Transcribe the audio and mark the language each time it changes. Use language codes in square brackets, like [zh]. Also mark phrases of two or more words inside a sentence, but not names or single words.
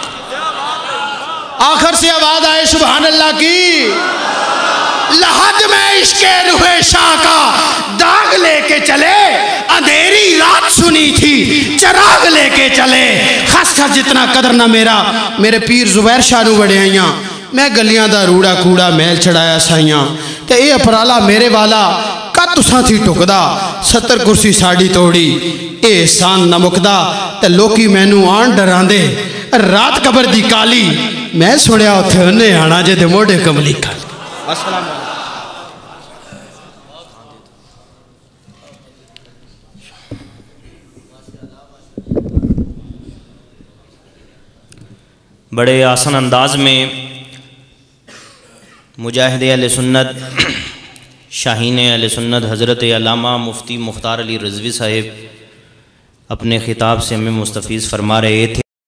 [ur] آخر سے آواز آئے سبحان اللہ کی. لحد میں عشق روح شاہ کا داغ لے کے چلے، اندھیری رات سنی تھی چراغ لے کے چلے. [pa] خس خس جتنا قدر نہ میرے پیر زبیر شاہ نو بڑے آئیاں، میں گلیاں دا روڑا کوڑا میل چڑھایا سائیاں، تے اے اپرالا میرے والا کت تساں تھی ٹکدا، 70 کرسی ساڑی توڑی اے احسان نہ مکدا. تے لوکی مینوں آن ڈراندے رات قبر دی کالی، میں سنیا اتھے انہیں آنا جے دے موڑے کملی کالی. [ar] السلام علیکم. [ur] بڑے آسان انداز میں مجاہد اہل سنت شاہین اہل سنت حضرت علامہ مفتی مختار علی رضوی صاحب اپنے خطاب سے ہمیں مستفیض فرما رہے تھے.